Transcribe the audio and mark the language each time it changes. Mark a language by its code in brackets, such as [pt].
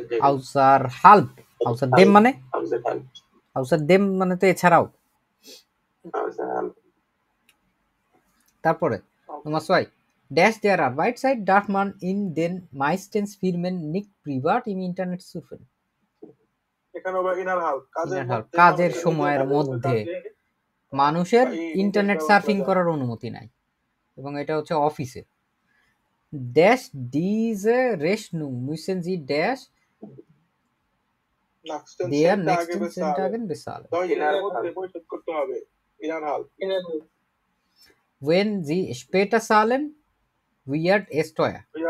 [de] Außerhalb dem [bn] মানে [de] außer dem [bn] মানে তো এছাড়াও। তারপরে Nummer 2. [de] Der Arbeitszeit darf man in den meisten Firmen nicht privat im Internet surfen. [bn] এখানে আবার ইনার হাল কাজের সময়ের মধ্যে মানুষের ইন্টারনেট সার্ফিং করার অনুমতি নাই, এবং এটা হচ্ছে অফিসে। [de] diese Rechnung müssen Sie der nächsten 10 Tagen bezahlen. [bn] পরিশোধ করতে হবে। ইনার হাল [de] Wenn Sie später zahlen, wird es teuer.